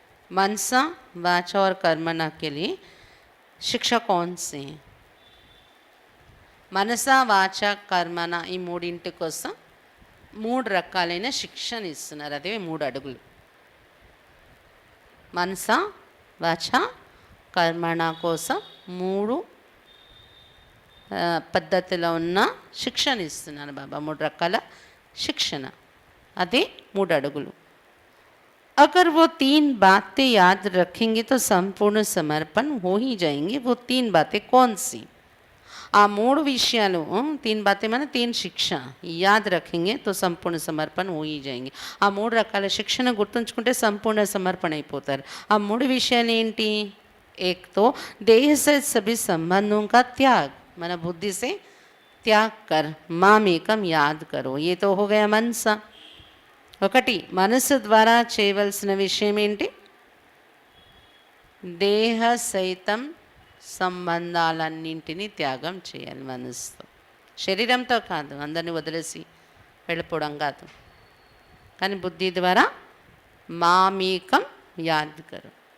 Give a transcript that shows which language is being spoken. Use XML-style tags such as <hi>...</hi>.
<hi>मनसा वाचा और कर्मणा के लिए शिक्षा कौन सी है?</hi> <te>మనసా వాచ కర్మణ ఈ మూడింటి కోసం 3 రకాలైన శిక్షణ ఇస్తున్నారు. అదే 3 అడుగులు. మనసా వాచ కర్మణ కోసం 3 పద్ధతిలో ఉన్న శిక్షణ ఇస్తున్నారు బాబా. 3 రకాల శిక్షణ, అదే 3 అడుగులు.</te> <hi>अगर वो 3 बातें याद रखेंगे तो संपूर्ण समर्पण हो ही जाएंगे. वो 3 बातें कौन सी? आ</hi> <te>3 విషయాలు,</te> <hi>3 बातें माने 3 शिक्षा याद रखेंगे तो संपूर्ण समर्पण हो ही जाएंगे.</hi> <te>ఆ 3 రకాల శిక్షణ గుర్తుంచుకుంటే సంపూర్ణ సమర్పణ అయిపోతారు. ఆ 3 విషయాలు ఏంటి?</te> <hi>एक तो देह से सभी संबंधों का त्याग, मन बुद्धि से त्याग कर मामेकम याद करो. ये तो हो गया मनसा.</hi> <te>ఒకటి మనసు ద్వారా చేయవలసిన విషయం ఏంటి? దేహ సైతం సంబంధాలన్నింటినీ త్యాగం చేయాలి మనసుతో. శరీరంతో కాదు, అందరినీ వదిలేసి వెళ్ళిపోవడం కాదు, కానీ బుద్ధి ద్వారా</te> <hi>మామీకం యాద్ కరు.</hi>